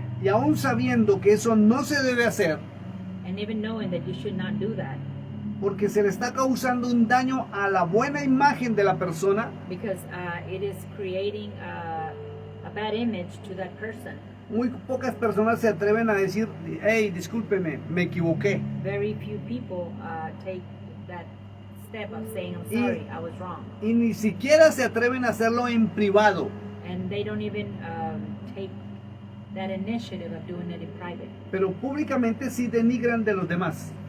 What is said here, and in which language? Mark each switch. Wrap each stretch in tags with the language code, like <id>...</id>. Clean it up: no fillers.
<es>Y aún sabiendo que eso no se debe hacer,</es> <en>And even knowing that you should not do that,</en> <es>porque se le está causando un daño a la buena imagen de la persona,</es> <en>because it is creating a bad image to that person.</en> <es>muy pocas personas se atreven a decir, hey, discúlpeme, me equivoqué.</es> <en>Very few people take that step of saying, I'm sorry, I was wrong.</en> <es>Y ni siquiera se atreven a hacerlo en privado.</es> <en>And they don't even take that initiative of doing it in private.</en> <es>Pero públicamente sí denigran de los demás.</es>